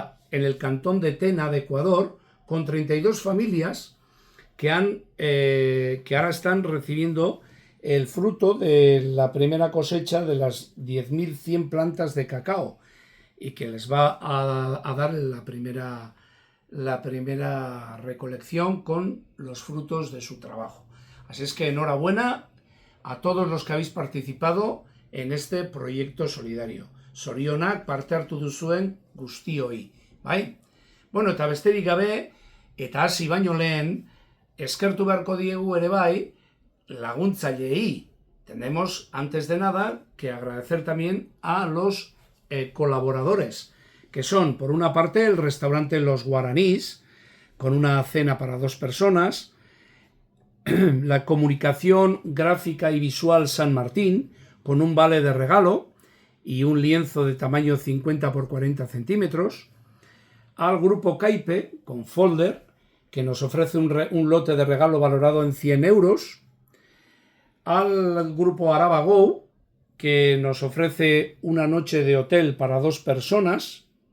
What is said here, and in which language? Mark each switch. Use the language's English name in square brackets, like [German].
[Spanish] el cantón de Tena de Ecuador, con 32 familias que ahora están recibiendo el fruto de la primera cosecha de las 10.100 plantas de cacao, y que les va a dar la primera recolección con los frutos de su trabajo. Así es que enhorabuena a todos los que habéis participado en este proyecto solidario. [Basque] Zorionak parte hartu duzuen guztioi, bai? Bueno, eta besterik gabe, eta hasi baino lehen, eskertu beharko diegu ere bai, laguntzaileei. [Spanish] Tenemos, antes de nada, que agradecer también a los colaboradores, que son, por una parte, el restaurante Los Guaranís, con una cena para 2 personas, la comunicación gráfica y visual San Martín, con un vale de regalo y un lienzo de tamaño 50 por 40 centímetros, al grupo Caipe, con folder, que nos ofrece un lote de regalo valorado en 100 euros, al grupo Araba Go, que nos ofrece una noche de hotel para 2 personas,